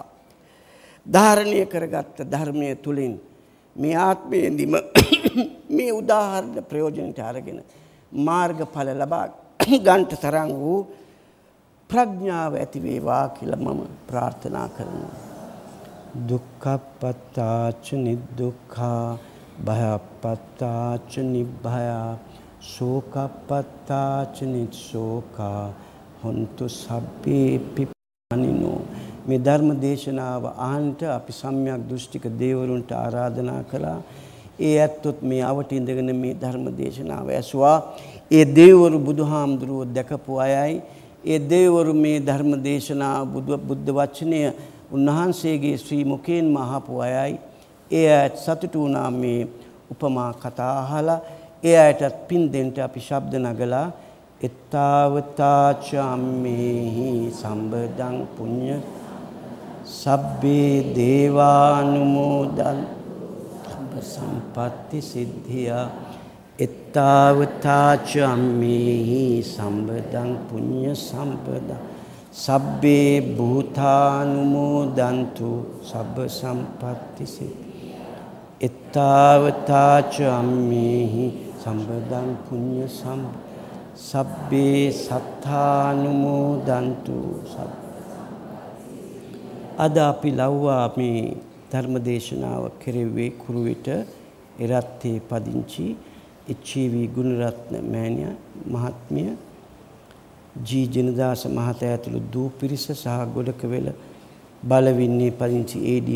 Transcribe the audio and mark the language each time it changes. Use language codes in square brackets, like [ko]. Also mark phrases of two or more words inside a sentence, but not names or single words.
[si] ධාරණය කරගත්ත ධර්මයේ තුලින් මේ ආත්මයේදීම මේ උදාහරණ ප්‍රයෝජනට අරගෙන මාර්ගඵල ලබා ගන්නට තරම් වූ ප්‍රඥාව ඇති වේවා කියලා මම ප්‍රාර්ථනා කරනවා. [pi] දුක්ඛපත්තාච නිදුක්ඛා භයපත්තාච නිභයා ශෝකපත්තාච නිස්සෝකා හොන්තු සබ්බේ පිප්පනිනෝ. [si] මේ ධර්ම දේශනාව ආන්ට අපි සම්‍යක් දෘෂ්ටික දේවරුන්ට ආරාධනා කළා. ඒ ඇත්තොත් මේ අවට ඉඳගෙන මේ ධර්ම දේශනාව ඇසුවා. ඒ දේවරු බුදුහාමුදුරුවෝ දැකපු අයයි. ඒ දේවරු මේ ධර්ම දේශනාව බුද්ධ වචනය උන්වහන්සේගේ ශ්‍රී මුඛයෙන්ම අහපු අයයි. ඒ අයත් සතුටු වුණා මේ උපමා කතා අහලා. ඒ අයටත් පින් දෙන්න අපි ශබ්ද නගලා [pi] එත්තාවතා ච අම්මේහි සම්බදං පුඤ්ඤ සබ්බේ දේවානුමෝදන් සබ්බ සම්පatti සිද්ධියා එත්තාවතා ච අම්මේහි සම්බදං පුඤ්ඤ සම්පදං සබ්බේ භූතානුමෝදන්තු සබ්බ සම්පatti සිද්ධියා එත්තාවතා ච අම්මේහි සම්බදං පුඤ්ඤ සබ්බේ සත්තානුමෝදන්තු සබ්බ [si] අද අපි ලව්වා මේ ධර්මදේශනාව කෙරෙව්වේ කුරුවිට එරත්තේ පදිංචි එච්.වී. ගුණරත්න මෑණියා මහත්මිය ජී ජනදාස මහතා ඇතුළු දූ පිරිස සහ ගොඩකවෙල බලවින්නේ පදිංචි ඒ.ඩී.